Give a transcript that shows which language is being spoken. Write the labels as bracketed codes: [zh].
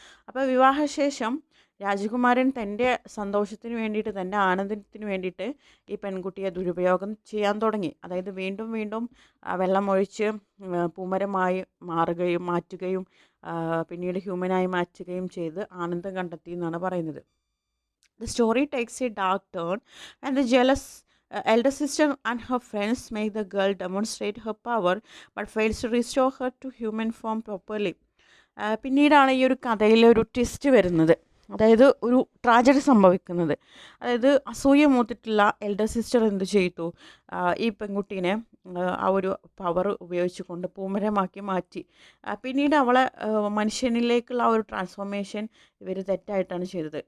[ml] അപ്പോൾ വിവാഹശേഷം രാജകുമാരൻ തൻ്റെ സന്തോഷത്തിന് വേണ്ടിയിട്ട്, തൻ്റെ ആനന്ദത്തിന് വേണ്ടിയിട്ട് ഈ പെൺകുട്ടിയെ ദുരുപയോഗം ചെയ്യാൻ തുടങ്ങി. അതായത് വീണ്ടും വീണ്ടും വെള്ളമൊഴിച്ച് പൂമരമായി മാറ്റുകയും പിന്നീട് ഹ്യൂമനായി മാറ്റുകയും ചെയ്ത് ആനന്ദം കണ്ടെത്തി എന്നാണ് പറയുന്നത്. [en] The story takes a dark turn and the jealous elder sister and her friends make the girl demonstrate her power but fails to restore her to human form properly. [ml] പിന്നീടാണ് ഈ ഒരു കഥയിൽ ഒരു ട്വിസ്റ്റ് വരുന്നത്. അതായത് ഒരു ട്രാജഡി സംഭവിക്കുന്നത്. അതായത് അസൂയ മൂത്തിട്ടുള്ള എൽഡർ സിസ്റ്റർ എന്ത് ചെയ്തു, ഈ പെൺകുട്ടീനെ ആ ഒരു പവർ ഉപയോഗിച്ചുകൊണ്ട് പൂമരമാക്കി മാറ്റി. പിന്നീട് അവളെ മനുഷ്യനിലേക്കുള്ള ആ ഒരു ട്രാൻസ്ഫോർമേഷൻ ഇവർ തെറ്റായിട്ടാണ് ചെയ്തത്.